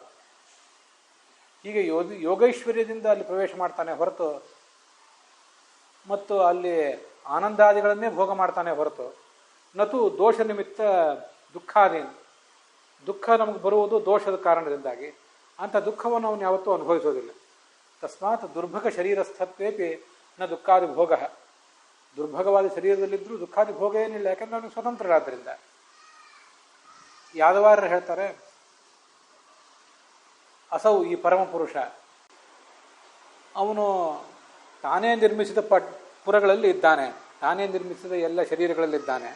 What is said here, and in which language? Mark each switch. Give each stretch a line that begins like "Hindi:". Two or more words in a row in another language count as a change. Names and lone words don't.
Kannada: ಹೀಗೆ ಯೋಗೈಶ್ವರ್ಯದಿಂದ ಅಲ್ಲಿ ಪ್ರವೇಶ ಮಾಡ್ತಾನೆ ಹೊರತು ಮತ್ತು ಅಲ್ಲಿ ಆನಂದಾದಿಗಳನ್ನೇ ಭೋಗ ಮಾಡ್ತಾನೆ ಹೊರತು
Sanskrit: ನತು ದೋಷ ನಿಮಿತ್ತ ದುಃಖಾದೀನ್,
Kannada: ದುಃಖ ನಮಗೆ ಬರುವುದು ದೋಷದ ಕಾರಣದಿಂದಾಗಿ. ಅಂಥ ದುಃಖವನ್ನು ಅವನು ಯಾವತ್ತೂ ಅನುಭವಿಸೋದಿಲ್ಲ.
Sanskrit: ತಸ್ಮಾತ್ ದುರ್ಭಗ ಶರೀರಸ್ಥತ್ವೇಪಿ ನ ದುಃಖಾದಿ ಭೋಗ,
Kannada: ದುರ್ಭಗವಾದ ಶರೀರದಲ್ಲಿದ್ದರೂ ದುಃಖಾದಿ ಭೋಗ ಏನಿಲ್ಲ, ಯಾಕಂದ್ರೆ ಅವನಿಗೆ ಸ್ವತಂತ್ರರಾದ್ದರಿಂದ. ಯಾದವಾರ್ಯರು ಹೇಳ್ತಾರೆ, ಅಸೌ ಈ ಪರಮಪುರುಷ ಅವನು ತಾನೇ ನಿರ್ಮಿಸಿದ ಪುರಗಳಲ್ಲಿ ಇದ್ದಾನೆ, ತಾನೇ ನಿರ್ಮಿಸಿದ ಎಲ್ಲ ಶರೀರಗಳಲ್ಲಿದ್ದಾನೆ.